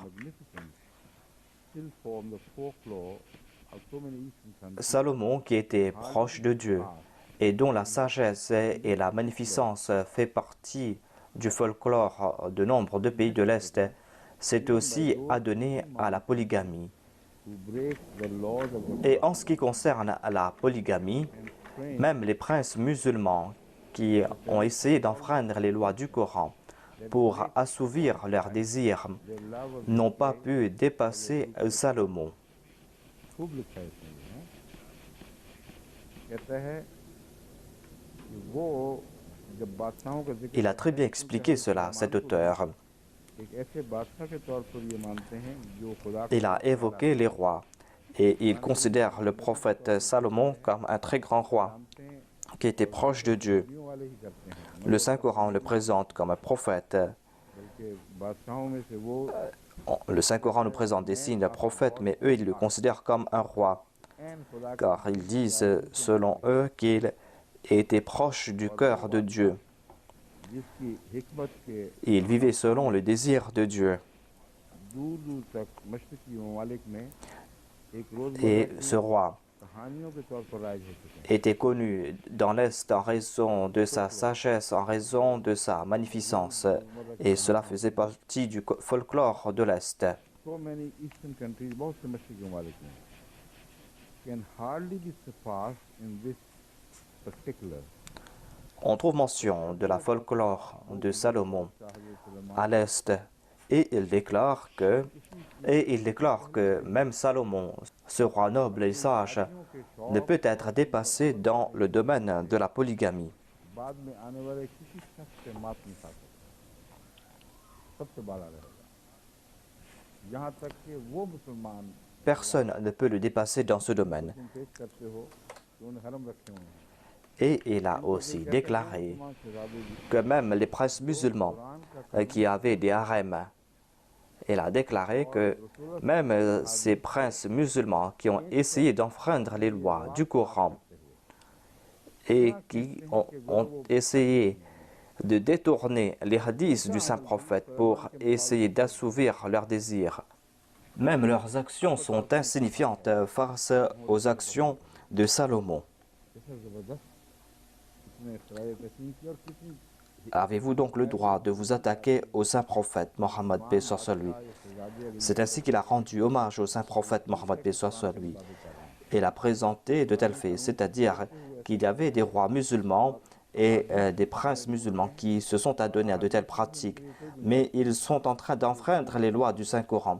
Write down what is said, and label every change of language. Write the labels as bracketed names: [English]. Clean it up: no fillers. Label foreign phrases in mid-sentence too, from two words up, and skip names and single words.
[English] magnificent, still form the folklore of so many Eastern countries. [French] Salomon, qui était proche de Dieu et dont la sagesse et la magnificence fait partie du folklore de nombre de pays de l'Est, s'est aussi adonné à la polygamie. [English] Who break the laws of the [French] Et en ce qui concerne la polygamie, même les princes musulmans qui ont essayé d'enfreindre les lois du Coran pour assouvir leurs désirs [English] their love of [French] n'ont pas pu dépasser Salomon. [Urdu] خوب لکھا ہے اس میں بھی، ہیں? کہتا ہے کہ وہ جب بادشاہوں کا ذکر [French] Il a très bien expliqué cela, cet auteur. [Urdu] ایک ایسے بادشاہ کے طور پر یہ مانتے ہیں جو خدا [French] Il a évoqué les rois et il considère le prophète Salomon comme un très grand roi [Urdu] مانتے ہیں [French] qui était proche de Dieu. [Urdu] نبیوں والے ہی کرتے ہیں, [French] Le Saint-Coran le présente comme un prophète. [Urdu] بلکہ بادشاہوں میں سے وہ [French] Le Saint-Coran nous présente des signes d'un prophète, mais eux, ils le considèrent comme un roi, [Urdu] عین خدا کے [French] car ils disent, selon eux, qu'il était proche du cœur de Dieu. [Urdu] جس کی حکمت کے [French] Il vivait selon le désir de Dieu. [Urdu] دور دور تک مشرقی ممالک میں ایک [French] Et [Urdu] रोज़मर्रा [French] ce roi [Urdu] کی کہانیوں کے طور پر راج ہو چکے ہیں. [French] était connu dans l'Est en raison de sa sagesse, en raison de sa magnificence, et cela faisait partie du folklore de l'Est. [English] So many Eastern countries, [Urdu] بہت سے مشرقی ممالک میں [English] can hardly be surpassed in this particular. [French] On trouve mention de la folklore de Salomon à l'Est, et il déclare que même Salomon, ce roi noble et sage, ne peut être dépassé dans le domaine de la polygamie. [Urdu] بعد میں آنے والے کسی شخص سے مات نہیں کھا سکتا، سب سے بڑا رہے گا، یہاں تک کہ وہ مسلمان [French] Personne ne peut le dépasser dans ce domaine. [Urdu] تم پیش کرتے ہو کہ انہیں حرم رکھے ہوئے ہیں, [French] Et il a aussi déclaré que même les princes musulmans qui avaient des harems, il a déclaré que même ces princes musulmans qui ont essayé d'enfreindre les lois du Coran et qui ont essayé de détourner les hadiths du saint prophète pour essayer d'assouvir leurs désirs, même leurs actions sont insignifiantes face aux actions de Salomon. [Urdu] کیسا زبردست اس نے اختیار تسلیم کی اور کتنی [French] Avez-vous donc le droit de vous attaquer au saint prophète Mohammed paix soit sur lui? C'est ainsi qu'il a rendu hommage au saint prophète Mohammed paix soit sur lui. Il a présenté de tels faits, c'est-à-dire qu'il y avait des rois musulmans et des princes musulmans qui se sont adonnés à de telles pratiques, mais ils sont en train d'enfreindre les lois du Saint-Coran.